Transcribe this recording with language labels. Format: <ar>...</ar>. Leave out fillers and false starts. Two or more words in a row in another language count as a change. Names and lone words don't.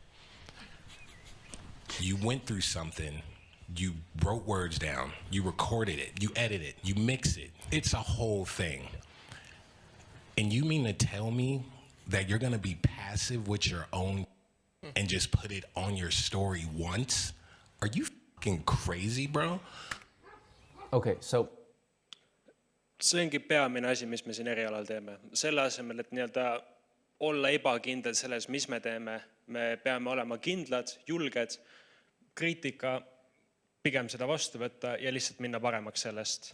<en>You went through something, you wrote words down, you recorded it, you edited it, you mix it. It's a whole thing. And you mean to tell me that you're going to be passive with your own and just put it on your story once? Are you fucking crazy, bro? Okay, so</en> <et>See ongi peamine asi, mis me siin erialal teeme. Selle asemel, et olla ebakindel selles, mis me teeme, me peame olema kindlad, julged, kriitika, pigem seda vastu võtta ja lihtsalt minna paremaks sellest.</et>